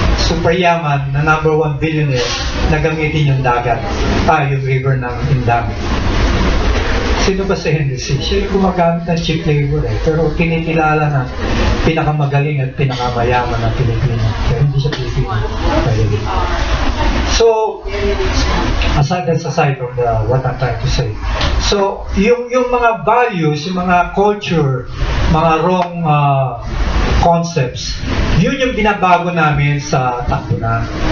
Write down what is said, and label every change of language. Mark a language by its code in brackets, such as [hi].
[tl] Superyaman na #1 billionaire na gamitin yung dagat, yung river ng Indang. Sino ba si Henry C? Siya yung gumagamit ng cheap labor eh. Pero kinikilala na pinakamagaling at pinakamayaman ng Pilipino. Pero hindi siya Pilipino. [en] So, that's aside from what I'm trying to say. [tl] So, yung mga values, yung mga culture, mga wrong concepts, yun yung binabago namin sa takbo na.